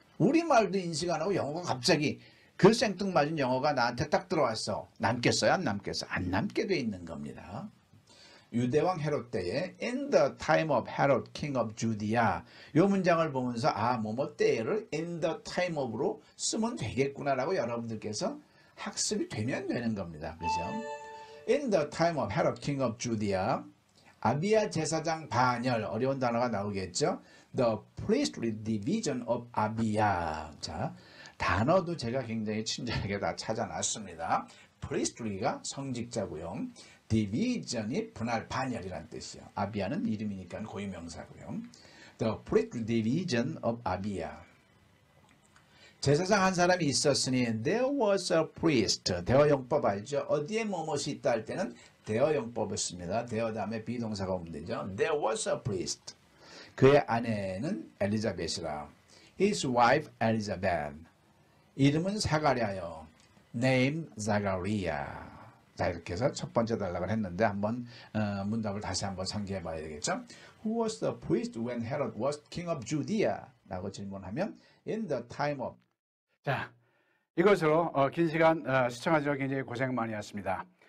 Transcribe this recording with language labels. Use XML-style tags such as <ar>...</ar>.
<ko>우리말도 인식 안 하고 영어가 갑자기 그 생뚱맞은 영어가 나한테 딱 들어왔어. 남겠어요? 안 남겠어요? 안 남게 돼 있는 겁니다. 유대왕 헤롯 때에</ko> <en>in the time of Herod, king of Judea</en> <ko>이 문장을 보면서 뭐뭐 때를</ko> <en>in the time of</en> <ko>로 쓰면 되겠구나라고 여러분들께서 학습이 되면 되는 겁니다. 그죠?</ko> <en>In the time of Herod, king of Judea,</en> <ko>아비야 제사장 반열, 어려운 단어가 나오겠죠.</ko> <en>The priestly division of 아비야.</en> <ko>자, 단어도 제가 굉장히 친절하게 다 찾아놨습니다. priestly가 성직자고요. division이 분할 반열이라는 뜻이에요. 아비야는 이름이니까 고유명사고요.</ko> <en>The priestly division of 아비야.</en> <ko>제사장 한 사람이 있었으니</ko> <en>there was a priest.</en> <ko>대어용법 알죠? 어디에 뭐뭇이 있다 할 때는 대어용법을 씁니다. 대어 다음에 비동사가 오면 되죠.</ko> <en>There was a priest.</en> <ko>그의 아내는 엘리자벳이라.</ko> <en>His wife Elizabeth.</en> <ko>이름은 사가랴요.</ko> <en>Name Zachariah.</en> <ko>자, 이렇게 해서 첫 번째 단락을 했는데 한번 문답을 다시 한번 상기해 봐야 되겠죠.</ko> <en>Who was the priest when Herod was king of Judea?</en> <ko>라고 질문하면</ko> <en>in the time of.</en> <ko>자, 이것으로 긴 시간 시청하시느라 굉장히 고생 많이 하셨습니다.</ko>